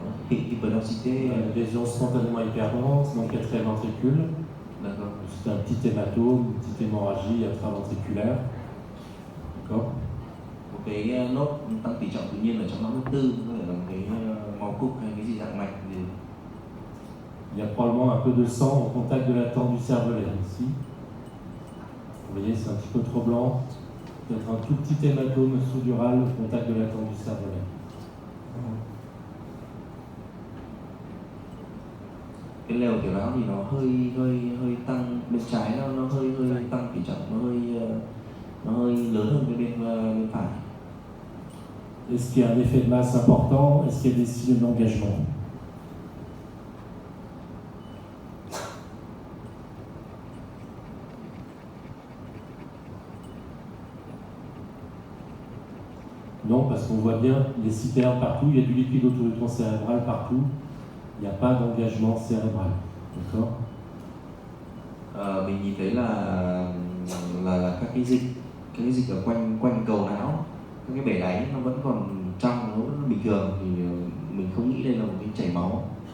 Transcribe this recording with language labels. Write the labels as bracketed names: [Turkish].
[French] Une lésion spontanément hyperdense dans le quatrième ventricule. D'accord. C'est un petit hématome, une petite hémorragie intraventriculaire. D'accord. [Vietnamese] Một cái nốt tăng tỷ trọng tự nhiên ở trong não thứ tư, có thể là một cái máu cục hay cái gì dạng mạch gì. [French] Il y a probablement un peu de sang au contact de la tente du cervelet ici. Vous voyez, c'est un petit peu trop blanc. Peut-être un tout petit hématome sous-dural au contact de la tente du cervelet. [Vietnamese] Cái lều tiểu não thì nó hơi tăng bên trái, nó hơi tăng tỷ trọng, nó hơi lớn hơn cái bên phải. [French] Est-ce qu'il y a un effet de masse important? Est-ce qu'il y a des signes d'engagement? Non, parce qu'on voit bien les citernes partout, il y a du liquide autour du tronc cérébral partout, il n'y a pas d'engagement cérébral. D'accord? [Vietnamese] Mình nhìn thấy là các cái dịch ở quanh cầu não, các cái bể đáy nó vẫn còn trong, nó vẫn bình thường, thì mình không nghĩ đây là một cái chảy máu.